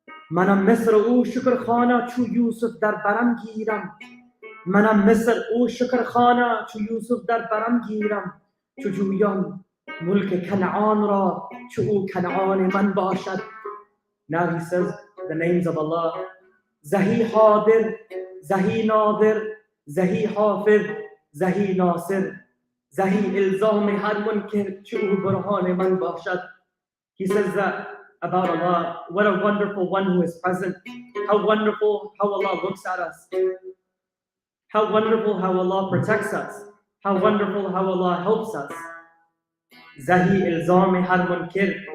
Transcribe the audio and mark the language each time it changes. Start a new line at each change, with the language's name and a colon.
Persian: منم مصر او شکرخانه چو یوسف در برم گیرم. منم مصر او شکرخانه چو یوسف در برم گیرم. چو جویان ملک کنعان را چو او کنعان من باشد.
English: Now he says the names of Allah.
Persian: زهی حاضر، زهی ناظر، زهی حافظ، زهی ناصر، زهی الزام هر منکر چو او برهان من باشد.
English: He says that about Allah, what a wonderful one who is present. How wonderful how Allah looks at us. How wonderful how Allah protects us. How wonderful how Allah helps us.
Persian: Zahi ilzam har munkir.